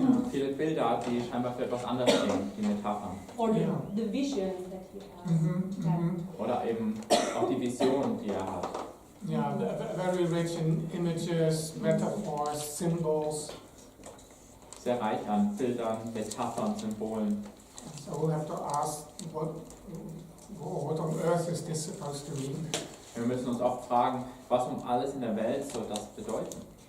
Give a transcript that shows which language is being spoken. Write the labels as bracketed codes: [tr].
[de] Viele Bilder, die scheinbar für etwas anderes stehen, die Metaphern. [en] Or the vision that he has. [de] Oder eben auch die Vision, die er hat. [en] Yeah, very rich in images, metaphors, symbols. [de] Sehr reich an Bildern, Metaphern, Symbolen. [en] So we have to ask, what on earth is this supposed to mean? [de] Wir müssen uns oft fragen, was um alles in der Welt soll das bedeuten?